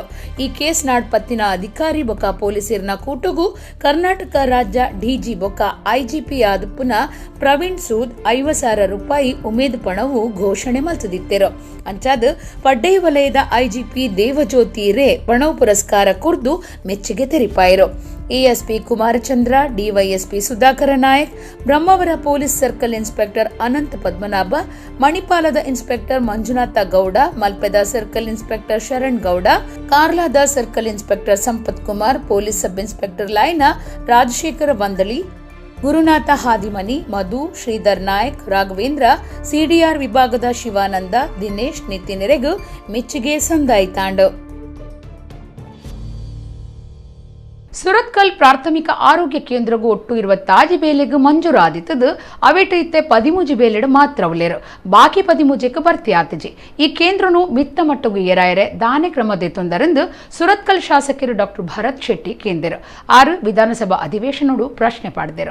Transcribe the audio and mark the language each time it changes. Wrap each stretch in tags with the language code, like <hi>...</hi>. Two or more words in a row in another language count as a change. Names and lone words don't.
<tcy>ಈ ಕೇಸ್ ನಾಡ್ಪತ್ತಿನ ಅಧಿಕಾರಿ ಬೊಕ್ಕ ಪೊಲೀಸರಿನ ಕೂಟಗೂ ಕರ್ನಾಟಕ ರಾಜ್ಯ DG ಬೊಕ್ಕ IGP ಆದಪ್ಪುನ ಪ್ರವೀಣ್ ಸೂದ್ 50,000 ರೂಪಾಯಿ ಉಮೇದು ಪಣವು ಘೋಷಣೆ ಮಲ್ತದಿತ್ತೇರು. ಅಂಚಾದ ಪಡ್ಡೈ ವಲಯದ IGP ದೇವಜ್ಯೋತಿ ರೇ ಪಣವು ಪುರಸ್ಕಾರ ಕೊರ್ದು ಮೆಚ್ಚುಗೆ ತೆರಿಪಾಯರು. ASP ಕುಮಾರಚಂದ್ರ, DYSP ಸುಧಾಕರ ನಾಯಕ್, ಬ್ರಹ್ಮಾವರ ಪೊಲೀಸ್ ಸರ್ಕಲ್ ಇನ್ಸ್ಪೆಕ್ಟರ್ ಅನಂತ ಪದ್ಮನಾಭ, ಮಣಿಪಾಲದ ಇನ್ಸ್ಪೆಕ್ಟರ್ ಮಂಜುನಾಥ ಗೌಡ, ಮಲ್ಪೆದ ಸರ್ಕಲ್ ಇನ್ಸ್ಪೆಕ್ಟರ್ ಶರಣ್ ಗೌಡ, ಕಾರ್ಲಾದ ಸರ್ಕಲ್ ಇನ್ಸ್ಪೆಕ್ಟರ್ ಸಂಪತ್ ಕುಮಾರ್, ಪೊಲೀಸ್ ಸಬ್ ಇನ್ಸ್ಪೆಕ್ಟರ್ ಲೈನ ರಾಜಶೇಖರ ವಂದಳಿ, ಗುರುನಾಥ ಹಾದಿಮನಿ, ಮಧು, ಶ್ರೀಧರ್ ನಾಯಕ್, ರಾಘವೇಂದ್ರ, CDR ವಿಭಾಗದ ಶಿವಾನಂದ, ದಿನೇಶ್, ನಿತಿನ್ ಮೆಚ್ಚುಗೆ ಸಂದಾಯಿತಾಂಡು. ಸುರತ್ಕಲ್ ಪ್ರಾಥಮಿಕ ಆರೋಗ್ಯ ಕೇಂದ್ರಗೂ ಒಟ್ಟು 20 ಬೇಲೆಗೂ ಮಂಜೂರಾದಿತ್ತದು ಅವೇಟು ಇತ್ತೆ 13 ಬೇಲೆಡು ಮಾತ್ರ ಉಳ್ಳೇರು. ಬಾಕಿ 13ಕ್ಕೆ ಭರ್ತಿ ಆತಜಿ. ಈ ಕೇಂದ್ರನು ಮಿತ್ತ ಮಟ್ಟಗೂ ಏರಾಯರೆ ದಾನೆ ಕ್ರಮದೆತ್ತೊಂದರೆಂದು ಸುರತ್ಕಲ್ ಶಾಸಕರು ಡಾಕ್ಟರ್ ಭರತ್ ಶೆಟ್ಟಿ ಕೇಂದ್ರ 6 ವಿಧಾನಸಭಾ ಅಧಿವೇಶನೋಡು ಪ್ರಶ್ನೆ ಪಾಡಿದರು.</tcy>